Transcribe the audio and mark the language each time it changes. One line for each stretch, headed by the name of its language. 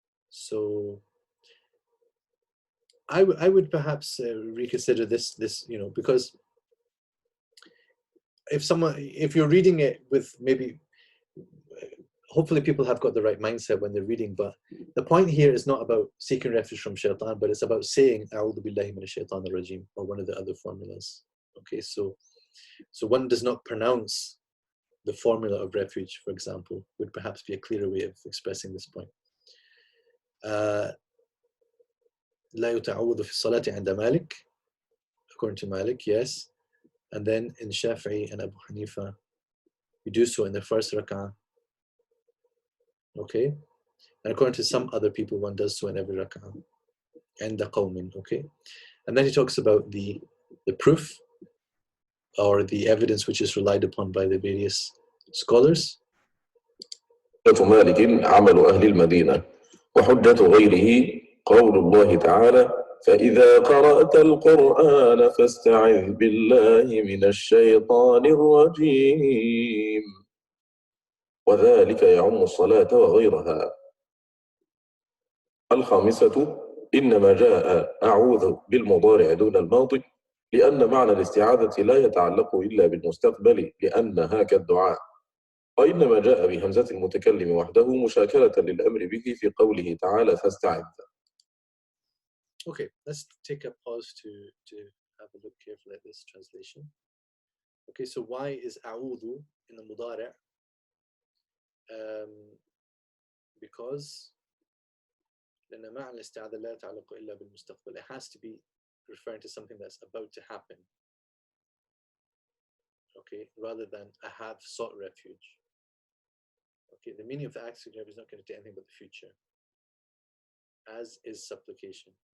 English: So I would perhaps reconsider this, because if you're reading it with maybe, hopefully people have got the right mindset when they're reading, but the point here is not about seeking refuge from Shaitan, but it's about saying A'udhu billahi minash shaitanir rajim, or one of the other formulas. Okay, so one does not pronounce the formula of refuge, for example, would perhaps be a clearer way of expressing this point.
Arabic: لا يتعوذ في الصلاة عند مالك,
English: according to Malik, yes. And then in Shafi'i and Abu Hanifa, you do so in the first rak'ah. Okay. And according to some other people, one does so in every rak'ah. And the qawmin, okay. And then he talks about the proof or the evidence which is relied upon by the various scholars.
Arabic: مالك عمل أهل المدينة وحجة غيره قول الله تعالى فإذا قرأت القرآن فاستعذ بالله من الشيطان الرجيم وذلك يعم الصلاة وغيرها. الخامسة إنما جاء أعوذ بالمضارع دون الماضي لأن معنى الاستعاذة لا يتعلق إلا بالمستقبل لأنها كالدعاء، وإنما جاء بهمزة المتكلم وحده مشاكلة للأمر به في قوله تعالى فاستعذ.
English: Okay, let's take a pause to have a look carefully at this translation. Okay, so why is a'udhu in the mudari'?
Arabic: Because لأن معنى الاستعاذة لا يتعلق إلا بالمستقبل.
English: It has to be referring to something that's about to happen. Okay, rather than I have sought refuge. Okay, the meaning of the active verb is not going to do anything but the future. As is supplication.